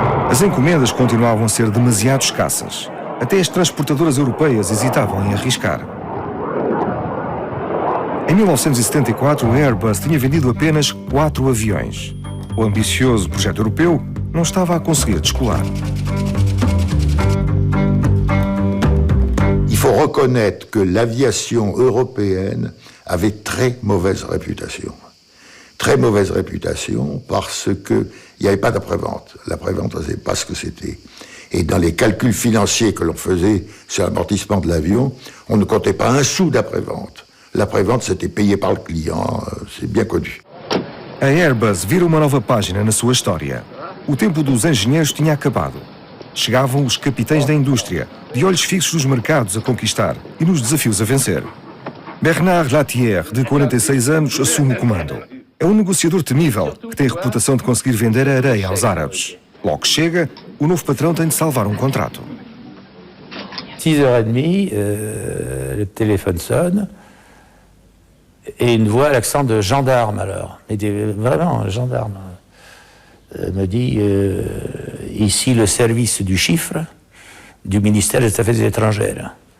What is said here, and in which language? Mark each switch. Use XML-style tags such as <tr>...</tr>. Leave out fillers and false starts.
<pt>As encomendas continuavam a ser demasiado escassas. Até as transportadoras europeias hesitavam em arriscar. Em 1974, a Airbus tinha vendido apenas 4 aviões. O ambicioso projeto europeu não estava a conseguir descolar.</pt> <fr>Il faut reconnaître que l'aviation européenne avait très mauvaise réputation. Très mauvaise réputation parce qu'il n'y avait pas d'après-vente. L'après-vente, on ne savait pas ce que c'était. Et dans les calculs financiers que l'on faisait sur l'amortissement de l'avion, on ne comptait pas un sou d'après-vente. L'après-vente, c'était payé par le client, c'est bien connu.</fr> <pt>A Airbus vira uma nova página na sua história. O tempo dos engenheiros tinha acabado. Chegavam os capitães da indústria, de olhos fixos nos mercados a conquistar e nos desafios a vencer. Bernard Latier, de 46 anos, assume o comando. É um negociador temível que tem a reputação de conseguir vender a areia aos árabes. Logo que chega, o novo patrão tem de salvar um contrato.</pt> <fr>6h30, le téléphone sonne, et une voix à l'accent de gendarme alors, mais vraiment un gendarme, me dit ici le service du chiffre du ministère des Affaires étrangères.</fr>